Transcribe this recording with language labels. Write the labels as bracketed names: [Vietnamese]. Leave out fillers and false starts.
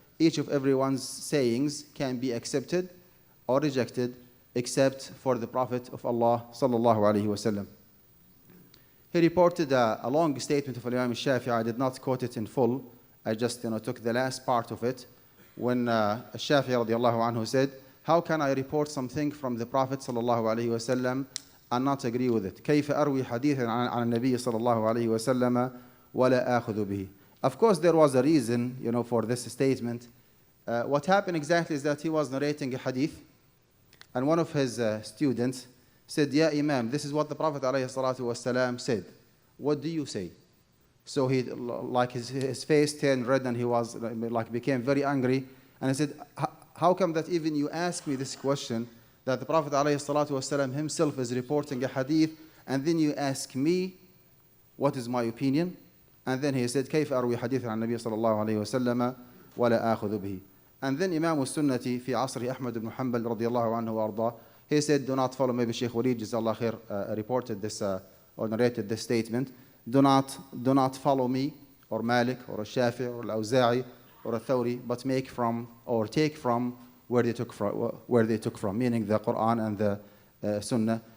[English] Each of everyone's sayings can be accepted or rejected except for the Prophet of Allah [Arabic] صلى الله عليه وسلم. [English] He reported a long statement of Imam Shafi'i. I did not quote it in full. I just took the last part of it when Shafi'i radiallahu anhu said, how can I report something from the Prophet sallallahu alaihi wasallam and not agree with it? [Arabic] كيف أروي حديثا عن النبي صلى الله عليه وسلم ولا آخذ به. [English] Of course, there was a reason, for this statement. What happened exactly is that he was narrating a hadith, and one of his students said, "Ya Imam, this is what the Prophet [Arabic] عليه الصلاة والسلام [English] said. What do you say?" So he, like his face turned red, and he was became very angry. And he said, "How come that even you ask me this question, that the Prophet ﷺ himself is reporting a hadith, and then you ask me what is my opinion?" And then he said, [Arabic] كيف أروي حديث عن النبي صلى الله عليه وسلم ولا آخذ به. [English] And then Imam al-Sunnati [Arabic] في عصر [English] Ahmad ibn Hanbal [Arabic] رضي الله عنه وأرضاه, [English] he said, do not follow, maybe Sheikh Walid Jazallah Khair reported this or narrated this statement, do not follow me or Malik or Shafi or Al-Awza'i or Al-Thawri, but make from or take from where they took from, meaning the Quran and the Sunnah.